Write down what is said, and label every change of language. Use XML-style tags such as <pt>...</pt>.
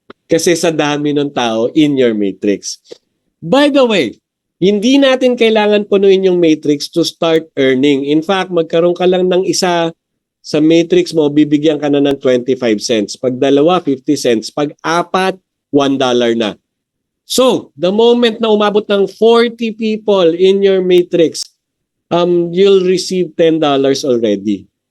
<tl>Kasi sa dami ng tao</tl> <en>in your matrix. By the way,</en> <tl>hindi natin kailangan punuin yung matrix</tl> <en>to start earning. In fact,</en> <tl>magkaroon ka lang ng isa sa matrix mo, bibigyan ka na ng 25 cents. Pag dalawa, 50 cents. Pag apat, $1 na.</tl> <en>So, the moment</en> <tl>na umabot ng</tl> <en>40 people in your matrix, you'll receive $10 already.</en>